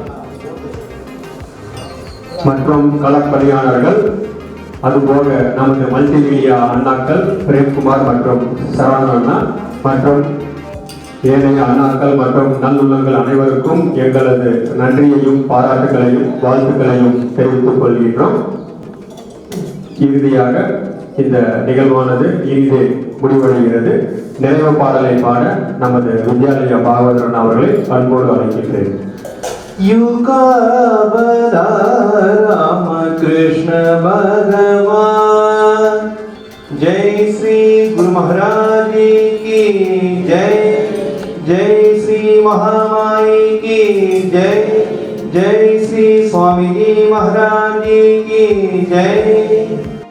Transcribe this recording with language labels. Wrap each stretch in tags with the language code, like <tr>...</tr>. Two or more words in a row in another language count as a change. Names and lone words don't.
<ta>மற்றும் களப்பணியாளர்கள், அதுபோக நமது மல்டிமீடியா அண்ணாக்கள் பிரேம்குமார் மற்றும் சரவணன் அண்ணா மற்றும் ஏனைய அண்ணாக்கள் மற்றும் நல்லுள்ளங்கள் அனைவருக்கும் எங்களது நன்றியையும் பாராட்டுகளையும் வாழ்த்துக்களையும் தெரிவித்துக் கொள்கின்றோம். இறுதியாக இந்த நிகழ்வானது இங்கே முடிவடைகிறது. நிறைவு பாடலை பாட நமது வித்யாலயா பாகவதரன் அவர்களை அன்போடு அழைக்கின்றேன்.</ta> <hi>युगावतार रामकृष्ण भगवान, जय श्री गुरु महाराज की जय, जय श्री महामाई की जय, जय श्री स्वामी जी महाराज की जय।</hi>